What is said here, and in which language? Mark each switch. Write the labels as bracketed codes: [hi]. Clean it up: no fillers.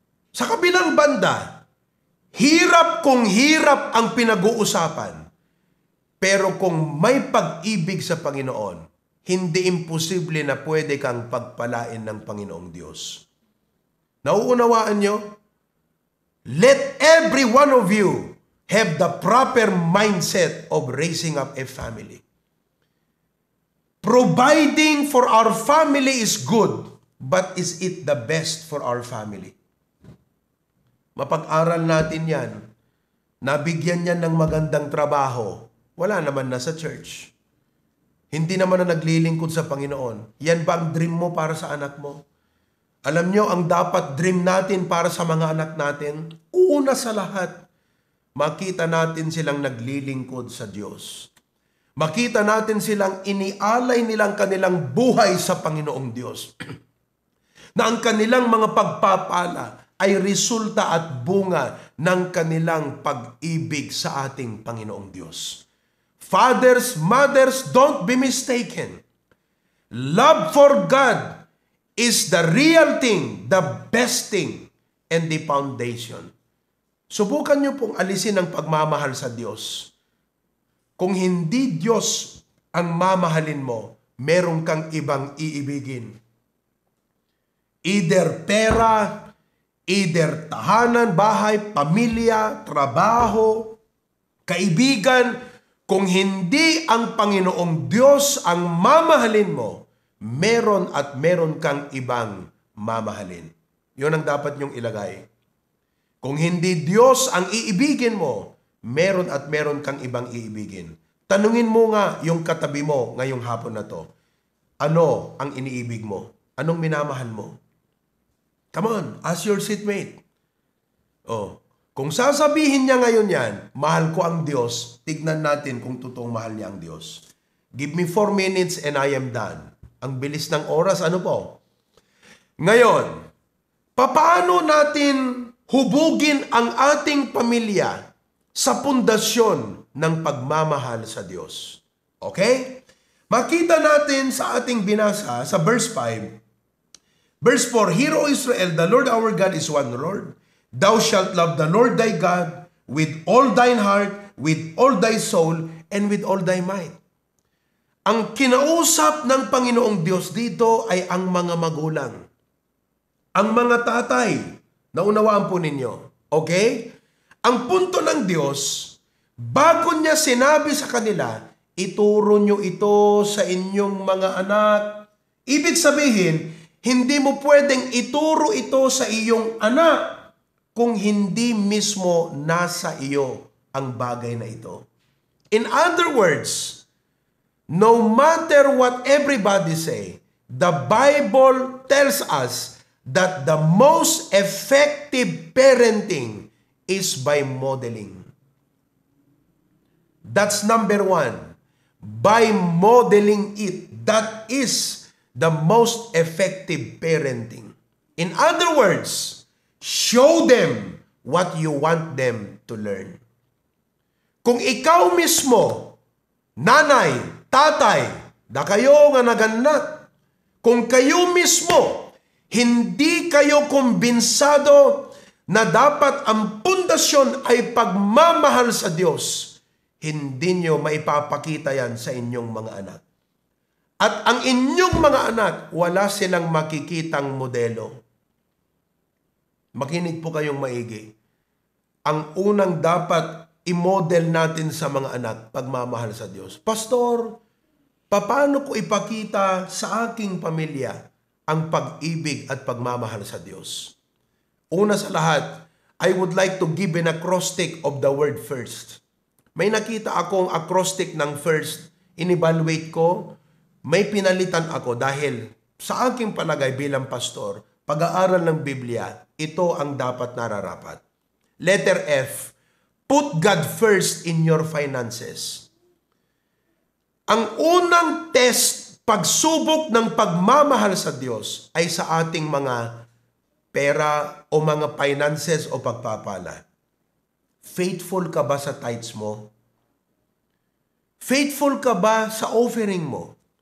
[tl] Sa kabilang banda, hirap kung hirap ang pinag-uusapan. Pero kung may pag-ibig sa Panginoon, hindi imposible na pwede kang pagpalain ng Panginoong Diyos. Nauunawaan nyo? [en] Let every one of you have the proper mindset of raising up a family. Providing for our family is good, but is it the best for our family? [tl] Mapag-aral natin yan. Nabigyan niyan ng magandang trabaho. Wala naman na sa church. Hindi naman na naglilingkod sa Panginoon. Yan ba ang dream mo para sa anak mo? Alam nyo, ang dapat dream natin para sa mga anak natin, una sa lahat, makita natin silang naglilingkod sa Diyos. Makita natin silang inialay nilang kanilang buhay sa Panginoong Diyos. Na ang kanilang mga pagpapala ay resulta at bunga ng kanilang pag-ibig sa ating Panginoong Diyos. [en] Fathers, mothers, don't be mistaken. Love for God is the real thing, the best thing, and the foundation. [tl] Subukan niyo pong alisin ang pagmamahal sa Diyos. Kung hindi Diyos ang mamahalin mo, meron kang ibang iibigin. Either pera, either tahanan, bahay, pamilya, trabaho, kaibigan. Kung hindi ang Panginoong Diyos ang mamahalin mo, meron at meron kang ibang mamahalin. Yun ang dapat niyong ilagay. Kung hindi Diyos ang iibigin mo, meron at meron kang ibang iibigin. Tanungin mo nga yung katabi mo ngayong hapon na to. Ano ang iniibig mo? Anong minamahal mo? [en] Come on, ask your seatmate. [tl] Kung sasabihin niya ngayon yan, mahal ko ang Diyos, tignan natin kung totoong mahal niya ang Diyos. [en] Give me 4 minutes and I am done. [tl] Ang bilis ng oras, ano po? Ngayon, paano natin hubugin ang ating pamilya sa pundasyon ng pagmamahal sa Diyos? [en] Okay? [tl] Makita natin sa ating binasa sa [en] verse 5, Verse 4, Hear, O Israel, the Lord our God is one Lord. Thou shalt love the Lord thy God with all thine heart, with all thy soul, and with all thy might. [tl] Ang kinausap ng Panginoong Diyos dito ay ang mga magulang. Ang mga tatay. Naunawaan po ninyo. Okay? Ang punto ng Diyos, bago niya sinabi sa kanila, ituro nyo ito sa inyong mga anak. Ibig sabihin, hindi mo pwedeng ituro ito sa iyong anak kung hindi mismo nasa iyo ang bagay na ito. [en] In other words, no matter what everybody say, the Bible tells us that the most effective parenting is by modeling. That's number one. By modeling it, that is the most effective parenting. In other words, show them what you want them to learn. [tl] Kung ikaw mismo, nanay, tatay, da kayo nga naganat, kung kayo mismo, hindi kayo kumbinsado na dapat ang pundasyon ay pagmamahal sa Diyos, hindi nyo maipapakita yan sa inyong mga anak. At ang inyong mga anak, wala silang makikitang modelo. Makinig po kayong maigi. Ang unang dapat i-model natin sa mga anak, pagmamahal sa Diyos. Pastor, paano ko ipakita sa aking pamilya ang pag-ibig at pagmamahal sa Diyos? Una sa lahat, [en] I would like to give an acrostic of the word first. [tl] May nakita akong acrostic ng first, in-evaluate ko, may pinalitan ako dahil sa aking palagay bilang pastor, pag-aaral ng Biblia, ito ang dapat nararapat. [en] Letter F, put God first in your finances. [tl] Ang unang test, pagsubok ng pagmamahal sa Diyos ay sa ating mga pera o mga finances o pagpapala. Faithful ka ba sa tithes mo? Faithful ka ba sa offering mo?